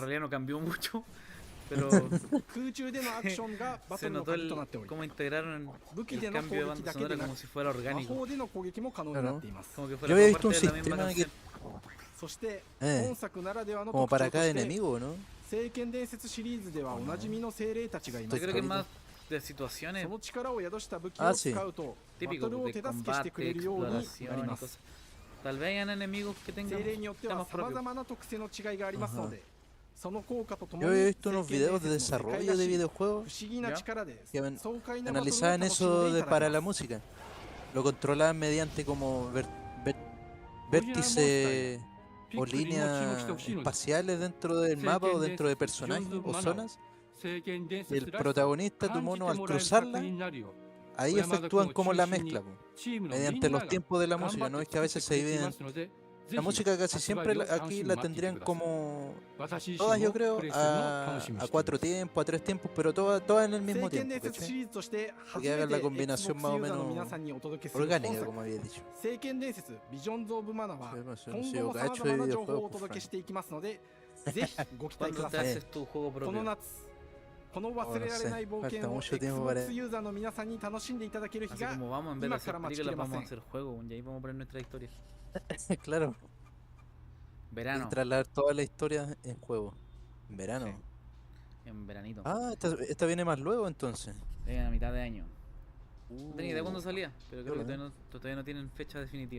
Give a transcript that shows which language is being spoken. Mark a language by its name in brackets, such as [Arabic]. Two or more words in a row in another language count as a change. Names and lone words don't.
[Spanish] aunque en realidad no cambió mucho, pero [Japanese] 空中でのアクションがバト [Spanish] se [Japanese] ルの [Spanish] notó [Japanese] 鍵となっており、 [Spanish] cómo integraron [Japanese] 武器 [Spanish] el [Japanese] での攻 [Spanish] cambio de [Japanese] 撃 [Spanish] banda [Japanese] だけで [Spanish] sonora [Japanese] な [Spanish] como [Japanese] く [Spanish] si fuera [Japanese] 魔 [Spanish] orgánico. [Japanese] 法での攻撃も可能になっています。 [Spanish] Como que Yo fuera había parte visto un de la misma sistema que, canción. [Japanese] そして本作ならではの [Spanish] como [Japanese] 特 [Spanish] para [Japanese] 徴と [Spanish] cada [Japanese] して [Spanish] enemigo, ¿no? [Japanese] 聖剣伝説シリーズではおなじみの精霊たちがいま [Spanish] Yo [Japanese] す。 [Spanish] creo que es más de situaciones [Japanese] その力を宿した武器を使うとバト [Spanish] típicos [Japanese] ルを [Spanish] de [Japanese] 手助けしてく [Spanish] combate, [Japanese] れるようになり [Spanish] exploración y [Japanese] ま [Spanish] cosas. [Japanese] す。 [Spanish] Tal vez hayan enemigos que [Japanese] 精 [Spanish] tengan [Japanese] 霊によっては [Spanish] temas [Japanese] 様 [Spanish] propios. [Japanese] 々な特性の違いがありますので、その効果ととも [Spanish] Yo [Japanese] に [Spanish] he visto unos videos de desarrollo de [Japanese] 不 [Spanish] videojuegos [Japanese] 思議な力で [Spanish] que [Japanese] 爽快なバトルを楽しん [Spanish] analizaban [Japanese] でい [Spanish] eso [Japanese] ただ [Spanish] para [Japanese] け [Spanish] la [Japanese] ます。 [Spanish] música. Lo controlaban mediante como vértices o líneas espaciales dentro del mapa o dentro de personajes o zonas. Y el protagonista, tu mono, al cruzarla, ahí efectúan como la mezcla, mediante los tiempos de la música, ¿no? Es que a veces se dividen. La música casi siempre aquí la tendrían como todas, yo creo, a 4 tiempos, a 3 tiempos, pero todas en el mismo tiempo, ¿cachai? Para que hagan la combinación más o menos orgánica, como había dicho. [Japanese] 聖剣伝説ビジョンズ・オブ・マナは [Spanish] Sí, [Japanese] 今 [Spanish] sí, [Japanese] 後も [Spanish] yo [Japanese] 様 [Spanish] cacho [Japanese] 々 [Spanish] de [Japanese] な情報をお [Spanish] videojuegos, [Japanese] 届け [Spanish] pues, [Japanese] していきますので、ぜひご期待くだ [Spanish] Cuando te [Japanese] さい。 [Spanish] haces tu juego [Japanese] この [Spanish] propio. [Japanese] 夏、この忘れられない冒険 [Spanish] Falta [Japanese] を [Spanish] mucho tiempo para- [Japanese] Xbox ユーザーの皆さんに楽しんでいただける日 [Spanish] Así [Japanese] が [Spanish] como vamos, en vez de [Japanese] 今 [Spanish] hacer [Japanese] から待ちき [Spanish] películas, [Japanese] れま [Spanish] vamos [Japanese] せ [Spanish] a [Japanese] ん。 [Spanish] hacer juegos. Y ahí vamos a poner nuestra historia. Claro. Y Verano. trasladar toda la historia en juego. En verano. Sí. En veranito. Ah, esta viene más luego entonces. A mitad de año. No tenía idea cuándo salía, pero creo que todavía no tienen fecha definitiva.